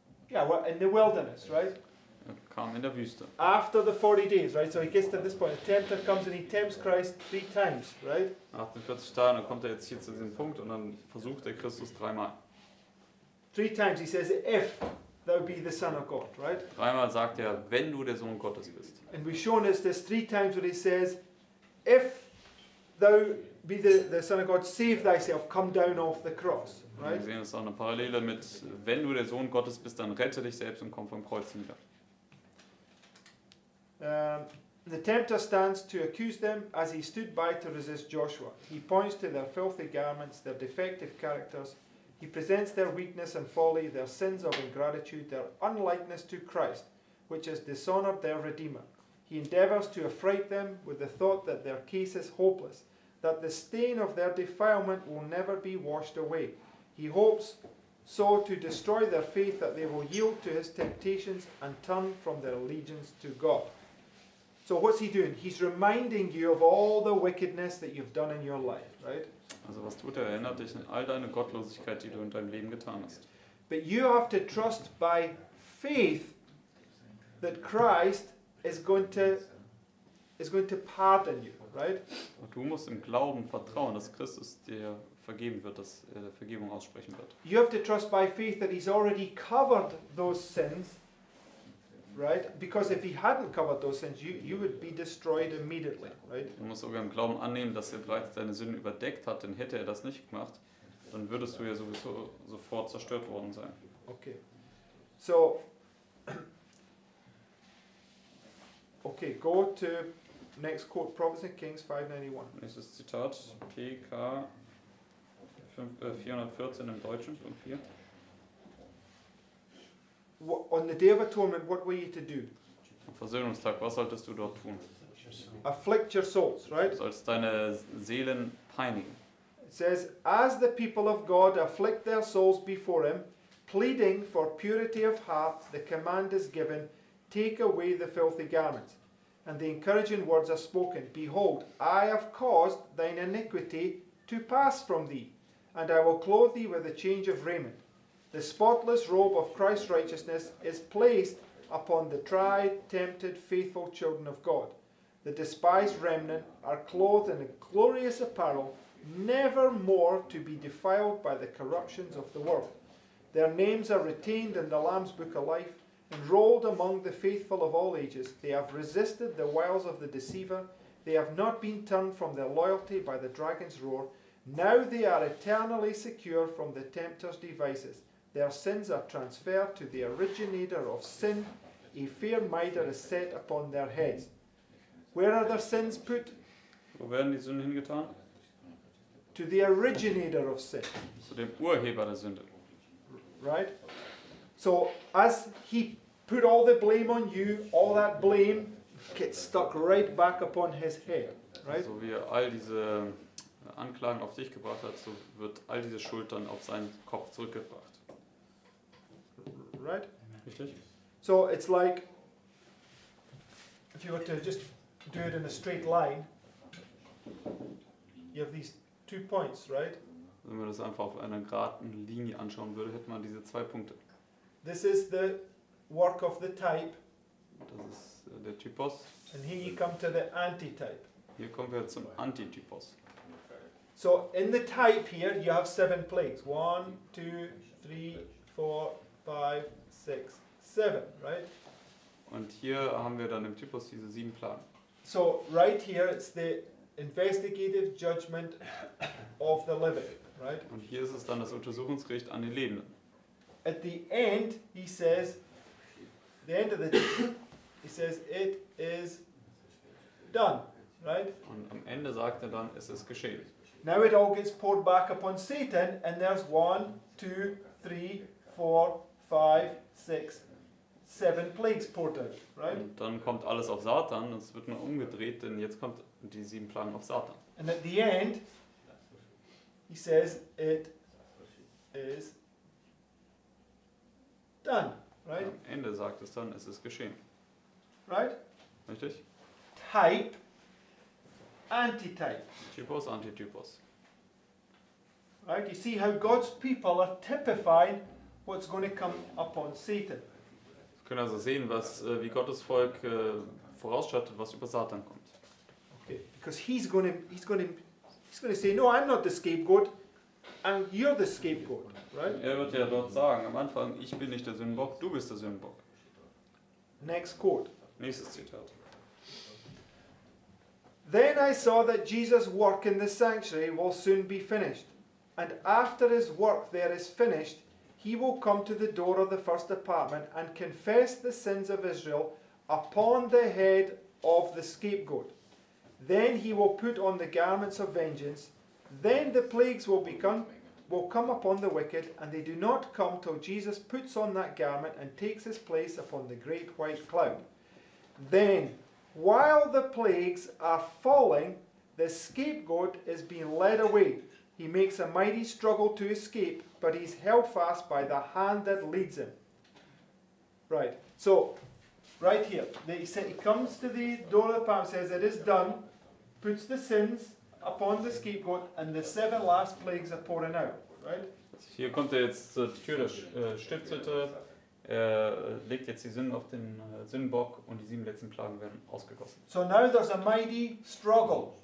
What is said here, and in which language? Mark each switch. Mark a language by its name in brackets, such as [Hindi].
[English] Yeah, well, in the wilderness, right? [German] Er kam in der Wüste. [English] After the 40 days, right? So he gets to this point. The tempter comes and he tempts Christ 3 times, right? [German] Nach den 40 Tagen, dann kommt er jetzt hier zu diesem Punkt und dann versucht er Christus dreimal. [English] 3 times he says, if thou be the Son of God, right? [German] Dreimal sagt er, wenn du der Sohn Gottes bist. [English] And we've shown us there's 3 times where he says, if thou be the Son of God, save thyself, come down off the cross, right? [German] Wir sehen es auch eine Parallele mit, wenn du der Sohn Gottes bist, dann rette dich selbst und komm vom Kreuz nieder. [English] The tempter stands to accuse them as he stood by to resist Joshua. He points to their filthy garments, their defective characters. He presents their weakness and folly, their sins of ingratitude, their unlikeness to Christ, which has dishonoured their Redeemer. He endeavours to affright them with the thought that their case is hopeless, that the stain of their defilement will never be washed away. He hopes so to destroy their faith that they will yield to his temptations and turn from their allegiance to God. So what's he doing? He's reminding you of all the wickedness that you've done in your life, right? [German] Also was tut er? Er erinnert dich an all deine Gottlosigkeit, die du in deinem Leben getan hast. [English] But you have to trust by faith that Christ is going to pardon you, right? [German] Und du musst im Glauben vertrauen, dass Christus dir vergeben wird, dass er Vergebung aussprechen wird. [English] You have to trust by faith that he's already covered those sins, right? Because if he hadn't covered those sins, you would be destroyed immediately, right? [German] Du musst sogar im Glauben annehmen, dass er bereits deine Sünden überdeckt hat, denn hätte er das nicht gemacht, dann würdest du ja sowieso sofort zerstört worden sein. [English] Okay. So, okay, go to next quote, Prophets and Kings 591. [German] Nächstes Zitat, PK 414 im Deutschen, Punkt 4. [English] On the Day of Atonement, what were you to do? [German] Am Versöhnungstag, was solltest du dort tun? [English] Afflict your souls, right? [German] Du sollst deine Seelen peinigen. [English] It says, as the people of God afflict their souls before him, pleading for purity of heart, the command is given, take away the filthy garments. And the encouraging words are spoken, behold, I have caused thine iniquity to pass from thee, and I will clothe thee with a change of raiment. The spotless robe of Christ's righteousness is placed upon the tried, tempted, faithful children of God. The despised remnant are clothed in a glorious apparel, never more to be defiled by the corruptions of the world. Their names are retained in the Lamb's book of life, enrolled among the faithful of all ages. They have resisted the wiles of the deceiver. They have not been turned from their loyalty by the dragon's roar. Now they are eternally secure from the tempter's devices. Their sins are transferred to the originator of sin. A fair mitre is set upon their heads. Where are their sins put? [German] Wo werden die Sünden hingetan? [English] To the originator of sin. [German] Zu dem Urheber der Sünde. [English] Right? So as he put all the blame on you, all that blame gets stuck right back upon his head. Right? [German] So wie er all diese Anklagen auf dich gebracht hat, so wird all diese Schuld dann auf seinen Kopf zurückgebracht. [English] Right? [German] Richtig? [English] So it's like, if you were to just do it in a straight line, you have these 2 points, right? [German] Wenn man das einfach auf einer geraden Linie anschauen würde, hätte man diese 2 Punkte. [English] This is the work of the type, [German] Das ist der Typos. [English] and here you come to the antitype. [German] Hier kommen wir zum Antitypos. [English] So in the type here, you have 7 plagues. 1, 2, 3, 4, 5, 6, 7, right? [German] Und hier haben wir dann im Typos diese 7 Plagen. [English] So right here, it's the investigative judgment of the living, right? [German] Und hier ist es dann das Untersuchungsgericht an den Lebenden. [English] At the end, he says, the end of the he says, it is done, right? [German] Und am Ende sagt er dann, es ist geschehen. [English] Now it all gets poured back upon Satan, and there's 1, 2, 3, 4, 5, 6, 7 plagues poured out, right? [German] Und dann kommt alles auf Satan und es wird nur umgedreht, denn jetzt kommt die 7 Plagen auf Satan. [English] And at the end, he says it is done. Right? [German] Am Ende sagt es dann, es ist geschehen. [English] Right? [German] Richtig? [English] Type, antitype. [German] Typos, Antitypos. [English] Right? You see how God's people are typifying what's going to come upon Satan. [German] Wir können also sehen, wie Gottes Volk vorausschattet, was über Satan kommt. [English] Okay. Because he's going to say, no, I'm not the scapegoat, and you're the scapegoat. Right? [German] Er wird ja dort sagen, am Anfang, ich bin nicht der Sündenbock, du bist der Sündenbock. [English] Next quote. [German] Nächstes Zitat. [English] Then I saw that Jesus' work in the sanctuary will soon be finished. And after his work there is finished, he will come to the door of the first apartment and confess the sins of Israel upon the head of the scapegoat. Then he will put on the garments of vengeance. Then the plagues will come upon the wicked, and they do not come till Jesus puts on that garment and takes his place upon the great white cloud. Then, while the plagues are falling, the scapegoat is being led away. He makes a mighty struggle to escape, but he's held fast by the hand that leads him. Right, so, right here, he comes to the door of the palm, says it is done, puts the sins upon the scapegoat, and the 7 last plagues are pouring out. Right? [German] Hier kommt er jetzt zur Tür der Stiftshütte, er legt jetzt die Sünden auf den Sündenbock und die 7 letzten Plagen werden ausgegossen. [English] So now there's a mighty struggle,